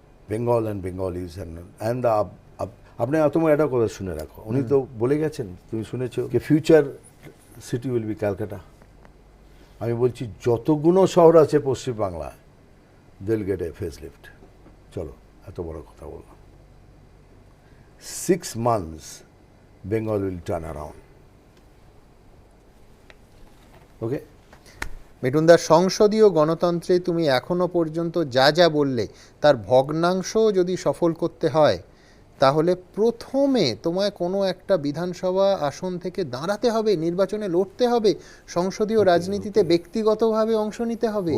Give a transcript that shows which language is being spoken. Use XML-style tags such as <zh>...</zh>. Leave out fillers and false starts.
<en>Bengal and Bengalis and</en> <bn>আপনি তোমার একটা কথা শুনে রাখো, উনি তো বলে গেছেন, তুমি শুনেছো, যে</bn> <en>Future city will be Calcutta.</en> <bn>আমি বলছি যতগুলো শহর আছে Paschimbangla,</bn> <en>they'll get a facelift.</en> <bn>চলো, এত বড় কথা বললাম।</bn> <en>6 months, Bengal will turn around. Okay,</en> <bn>মিঠুনদা, সংসদীয় গণতন্ত্রে তুমি এখনো পর্যন্ত যা যা বললে তার ভগ্নাংশ যদি সফল করতে হয়, তাহলে প্রথমে তোমায় কোনো একটা বিধানসভা আসন থেকে দাঁড়াতে হবে, নির্বাচনে লড়তে হবে, সংসদীয় রাজনীতিতে ব্যক্তিগতভাবে অংশ নিতে হবে।</bn>